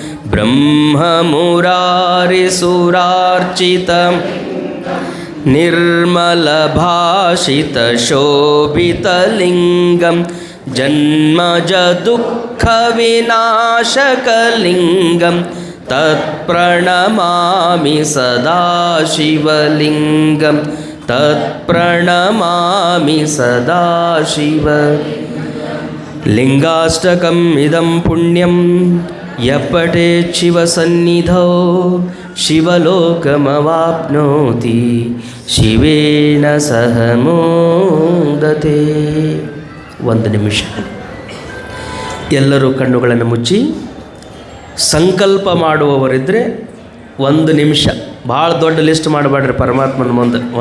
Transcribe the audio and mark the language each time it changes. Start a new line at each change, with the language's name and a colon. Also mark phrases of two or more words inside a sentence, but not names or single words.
Sanskrit: ಬ್ರಹ್ಮಮುರಾರಿಸುರಾರ್ಚಿತಂ ನಿರ್ಮಲಭಾಷಿತಶೋಭಿತಲಿಂಗಂ ಜನ್ಮಜದುಃಖವಿನಾಶಕಲಿಂಗಂ ತತ್ಪ್ರಣಮಾಮಿ ಸದಾ ಶಿವಲಿಂಗಂ ತತ್ಪ್ರಣಮಾಮಿ ಸದಾ ಶಿವ ಲಿಂಗಾಷ್ಟಕಂ ಇದಂ ಪುಣ್ಯಂ ಯಪಠೇತ್ ಶಿವಸನ್ನಿಧೌ ಶಿವಲೋಕಮವಾಪ್ನೋತಿ ಶಿವೇನ ಸಹ ಮೋದತೆ.
Kannada: ಒಂದು ನಿಮಿಷ ಎಲ್ಲರೂ ಕಣ್ಣುಗಳನ್ನು ಮುಚ್ಚಿ ಸಂಕಲ್ಪ ಮಾಡುವವರಿದ್ದರೆ ಒಂದು ನಿಮಿಷ, ಭಾಳ ದೊಡ್ಡ ಲಿಸ್ಟ್ ಮಾಡಬೇಡ್ರಿ ಪರಮಾತ್ಮನ ಮುಂದೆ.